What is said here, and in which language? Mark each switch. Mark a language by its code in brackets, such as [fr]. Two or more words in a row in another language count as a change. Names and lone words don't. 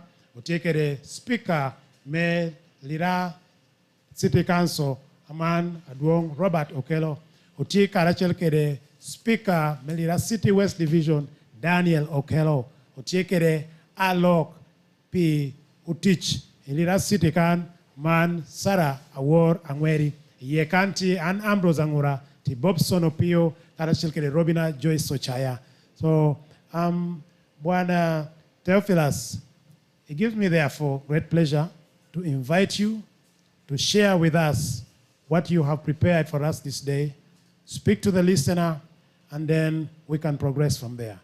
[laj] utekere speaker me Lira City Council aman aduong Robert Okelo uti karachel kede speaker Melira City West Division Daniel Okelo uti kede Alok P Utich Lira City kan man Sarah Awor Angweri ye kanti an Ambrose Angura ti Bobson Opio karachel kede Robina Joyce Sochaya. [en] So Bwana Theophilus, it gives me therefore great pleasure to invite you to share with us what you have prepared for us this day. Speak to the listener, and then we can progress from there.